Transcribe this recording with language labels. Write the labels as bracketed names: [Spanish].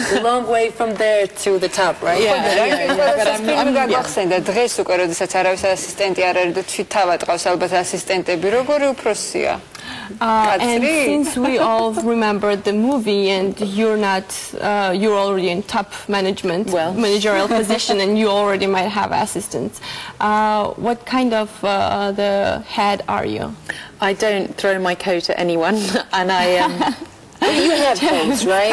[English] a long way from there to the top, right? [Georgian] I'm გახსენდა დღეს უკვე, როდესაც არავის ასისტენტი არ არის და თვით თავად ყავს ალბათ ასისტენტები, როგორი უფროსია? [English] And since we all remember the movie and you're already in top managerial position and you already might have assistants, what kind of the head are you? I don't throw my coat at anyone, and I you have coats, right?